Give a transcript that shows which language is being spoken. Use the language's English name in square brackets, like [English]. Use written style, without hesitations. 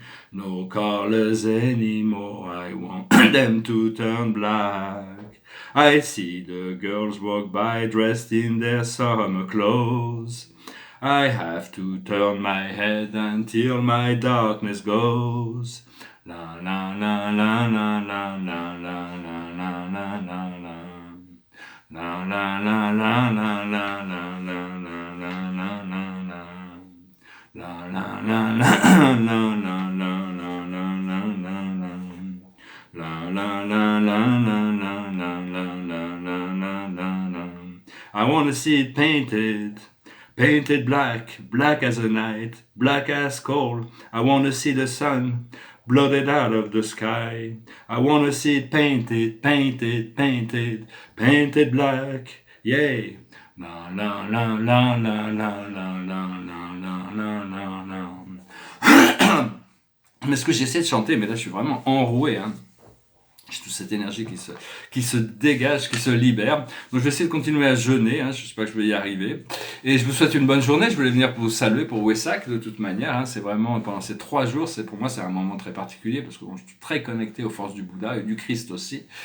[English] No colors anymore, I want them to turn black. I see the girls walk by dressed in their summer clothes. I have to turn my head until my darkness goes. La la la la la la la la la la la la la. La la la la la la la la la la la la la. La la la la la la la la la la la la. La la la la la la la la la la la la. I wanna see it painted, painted black, black as a night, black as coal. I wanna see the sun blotted out of the sky. I wanna see it painted, painted, painted, painted black. Yay! La la la la la la la la la la la la. [French] Mais ce que j'essaie de chanter, mais là je suis vraiment enroué, hein. J'ai toute cette énergie qui se dégage, qui se libère. Donc je vais essayer de continuer à jeûner, hein, je ne sais pas que je vais y arriver. Et je vous souhaite une bonne journée, je voulais venir pour vous saluer pour Wesak de toute manière. Hein. C'est vraiment, pendant ces 3 jours, pour moi c'est un moment très particulier parce que bon, je suis très connecté aux forces du Bouddha et du Christ aussi.